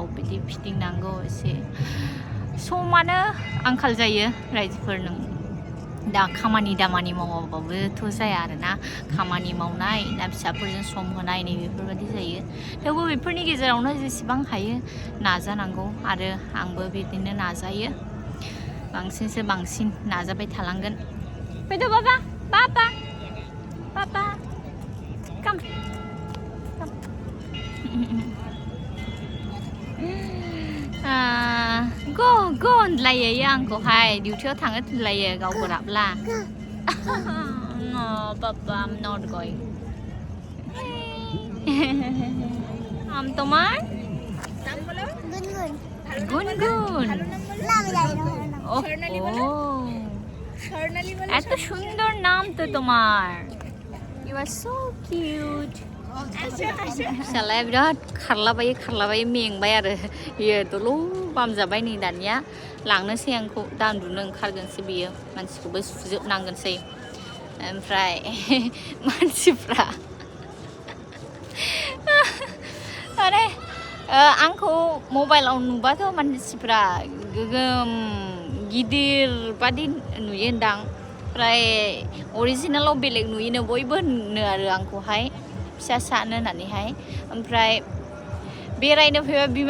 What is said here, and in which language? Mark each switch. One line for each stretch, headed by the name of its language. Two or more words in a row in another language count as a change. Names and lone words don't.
Bodo: बिदि फिदिंनांगौ एसे समानो आंखाल जायो रायजोफोर नों दा खामानि दामानि मावाबाबोथ' जाया आरोना खामानि मावनाय ना फिसाफोरजों सम होनाय नै बेफोरबायदि जायो थेवबो बेफोरनि गेजेरावनो जेसेबां हायो नाजानांगौ आरो आंबो बिदिनो नाजायो बांसिनसो बांसिन नाजाबाय थालांगोन फैदो बाबा बाबा बाबा काम go होनलायो आंखौहाय डिउटियाव थांनो थिनलायो गाव बोराबला
English: no papa I'm not going
Bangla: নাম তোমার গুনগুন এত সুন্দর নাম তো তোমার
English: you are so cute
Bodo: फिसालाया बिराद खारलाबायो मेंबाय आरो बियो दल' बामजाबाय नै दानिया लांनोसै आंखौ दा उन्दुनो ओंखारगोनसै बियो मानसिखौबो सुजोबनांगोनसै ओमफ्राय मानसिफ्रा माने आंखौ मबाइलाव नुबाथ' मानसिफ्रा गोगोम गिदिर बादि नुयोदां ओमफ्राय अरिजिनेलाव बेलेग नुयोनो बयबो होनो आरो आंखौहाय फिसा सानो होननानैहाय ओमफ्राय बेरायनो फैबा